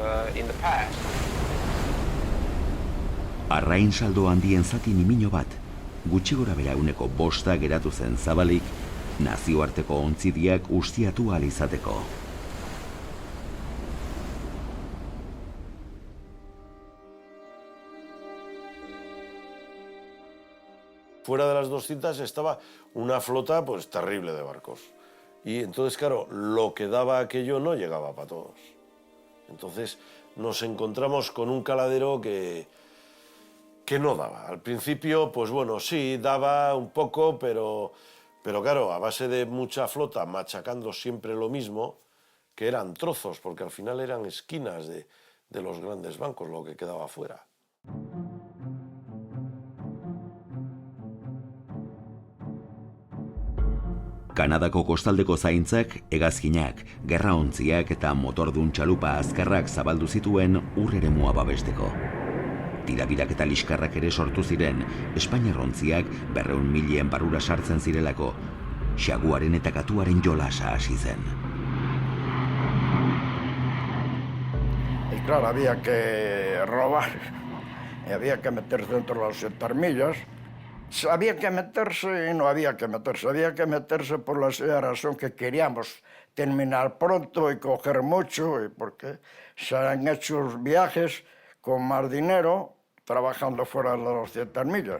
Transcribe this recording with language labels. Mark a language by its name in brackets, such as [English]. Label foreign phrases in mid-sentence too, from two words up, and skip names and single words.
[Basque] Arrain saldo handien zati nimiño bat, gutxi gora bera 5% geratu zen zabalik, nazioarteko ontzidiak ustiatu ahal izateko. [Spanish] Fuera de las 200 estaba una flota pues terrible de barcos. Y entonces, claro, lo que daba aquello no llegaba para todos. Entonces nos encontramos con un caladero que no daba. Al principio, pues bueno, sí, daba un poco, pero claro, a base de mucha flota machacando siempre lo mismo, que eran trozos, porque al final eran esquinas de los grandes bancos, lo que quedaba fuera. [Basque] Kanadako kostaldeko zaintzak, hegazkinak, gerraontziak eta motordun txalupa azkarrak zabaldu zituen ur eremua babesteko. Tirabirak eta liskarrak ere sortu ziren, Espainiarrontziak 200 milen barrura sartzen zirelako, xaguaren eta katuaren jolasa hasi zen. [Spanish] Y claro, había que robar, y había que meterse dentro de las 200 millas. Había que meterse y no había que meterse. Había que meterse por la sencilla razón que queríamos terminar pronto y coger mucho, y porque se han hecho viajes con más dinero trabajando fuera de las 200 millas.